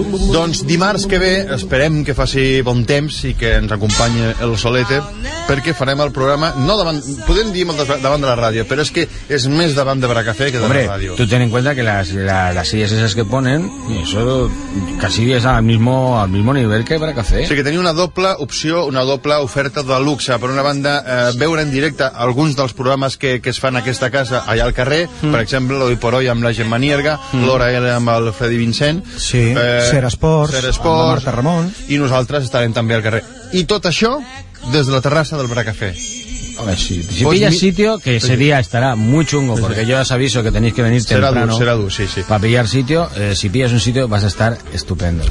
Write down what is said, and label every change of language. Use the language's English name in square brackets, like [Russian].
[Catalan] Doncs dimarts que ve esperem que faci bon temps i que ens acompanyi el Solete, perquè farem el programa, no davant, podem dir molt davant de la ràdio, però és que és més davant de Bracafé que de la ràdio. [Spanish] Tu ten en cuenta que las sillas esas que ponen, eso casi es al mismo nivel que Bracafé. [Catalan] Sí, que tenia una doble opció, una doble oferta de luxe. Per una banda, veure en directe alguns dels programes que es fan a aquesta casa allà al carrer, per exemple, l'Hoy por Hoy amb la Gemma Nierga, l'Hora L amb el Freddy Vincent, sí, Ser Esports, Marta Ramon, i nosaltres estarem també al carrer. I tot això des de la terrassa del Bracafé. [Spanish] Home, si pues pillas sitio, que ese día estará muy chungo, porque yo os aviso que tenéis que venir temprano. Será dur, sí. Para pillar sitio, si pillas un sitio vas a estar estupendo.